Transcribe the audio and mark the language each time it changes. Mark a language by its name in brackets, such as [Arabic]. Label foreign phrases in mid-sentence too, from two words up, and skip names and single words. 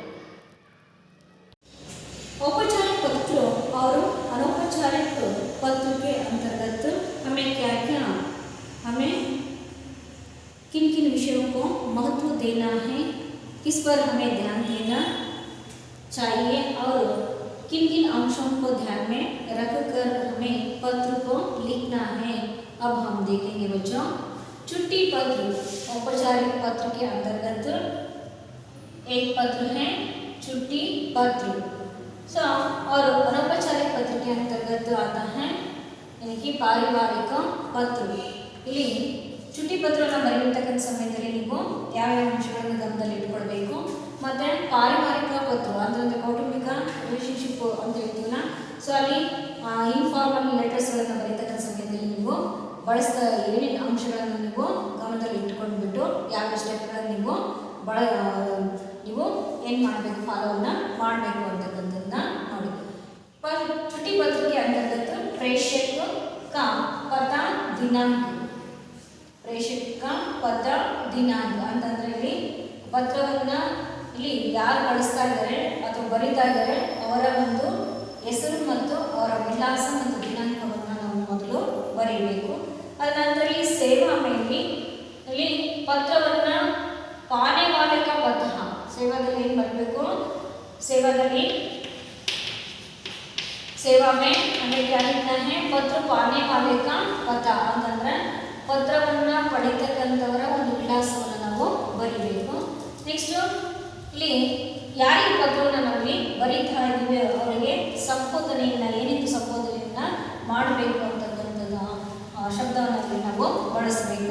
[Hindi] औपचारिक पत्र और अनौपचारिक पत्र के अंतर्गत हमें हमें किन किन विषयों को महत्व देना है, किस पर हमें ध्यान देना चाहिए और किन किन अंशों को ध्यान में रखकर हमें पत्र को लिखना है, अब हम देखेंगे बच्चों. छुट्टी पत्र औपचारिक पत्र के अंतर्गत एक पत्र है छुट्टी पत्र. और अनौपचारिक पत्र के अंतर्गत आता है यानी कि पारिवारिक पत्र. [Kannada] ಇಲ್ಲಿ ಚುಟ್ಟಿ ಪತ್ರವನ್ನು ಬರೆಯತಕ್ಕಂಥ ಸಮಯದಲ್ಲಿ ನೀವು ಯಾವ್ಯಾವ ಅಂಶಗಳನ್ನು ಗಮನದಲ್ಲಿ ಇಟ್ಕೊಳ್ಬೇಕು, ಮತ್ತು ಪಾರಿವಾರಿಕ ಪತ್ರ ಅಂದರೆ ಕೌಟುಂಬಿಕ ರಿಲೇಶನ್ಶಿಪ್ ಅಂತ ಹೇಳ್ತೀವಲ್ಲ, ಸೊ ಅಲ್ಲಿ [English] informal letters [Kannada] ಬರೆಯತಕ್ಕಂಥ ಸಮಯದಲ್ಲಿ ನೀವು ಬಳಸ್ತಾ ಏನೇನು ಅಂಶಗಳನ್ನು ನೀವು ಗಮನದಲ್ಲಿ ಇಟ್ಕೊಂಡ್ಬಿಟ್ಟು ಯಾವ ಸ್ಟೆಪ್ಗಳನ್ನು ನೀವು ಏನು ಮಾಡಬೇಕು, ಫಾಲೋವನ್ನು ಮಾಡಬೇಕು ಅಂತಕ್ಕಂಥದ್ದನ್ನ ನೋಡಿ. [Hindi] छुट्टी पत्र के अंतर्गत प्रेषक का पता दिनांक, प्रेषक का पता दिनांक [Kannada] ಅಂತಂದ್ರೆ ಇಲ್ಲಿ ಪತ್ರವನ್ನು ಇಲ್ಲಿ ಯಾರು ಕಳಿಸ್ತಾ ಇದ್ದಾರೆ ಅಥವಾ ಬರೀತಾ ಇದ್ದಾರೆ ಅವರ ಒಂದು ಹೆಸರು ಮತ್ತು ಅವರ ವಿಳಾಸ ಮತ್ತು ದಿನಾಂಕವನ್ನು ನಾವು ಮೊದಲು ಬರೀಬೇಕು. ಅದ ನಂತರ ಇಲ್ಲಿ ಸೇವಾ ಮೇಲೆ ಇಲ್ಲಿ ಪತ್ರವನ್ನು [Hindi] पाने वाले का पत्र, [Kannada] ಸೇವಾದಲ್ಲಿ ಏನು ಬರಬೇಕು, ಸೇವಾದಲ್ಲಿ [Hindi] सेवा में हमें क्या लिखना है, पत्र पाने वाले का पता [Kannada] ಅಂತಂದ್ರೆ ಪತ್ರವನ್ನು ಪಡೆಯತಕ್ಕಂಥವರ ಒಂದು ವಿಳಾಸವನ್ನು ನಾವು ಬರೀಬೇಕು. ನೆಕ್ಸ್ಟ್ ಇಲ್ಲಿ ಯಾರಿಗೆ ಪತ್ರವನ್ನು ನಾವು ಬರೀತಾ ಇದ್ದೀವಿ ಅವರಿಗೆ ಸಂಬೋಧನೆಯನ್ನು ಏನಿತ್ತು ಸಂಬೋಧನೆಯನ್ನು ಮಾಡಬೇಕು ಅಂತಕ್ಕಂಥದ್ದು ಶಬ್ದವನ್ನು ನಾವು ಬಳಸಬೇಕು.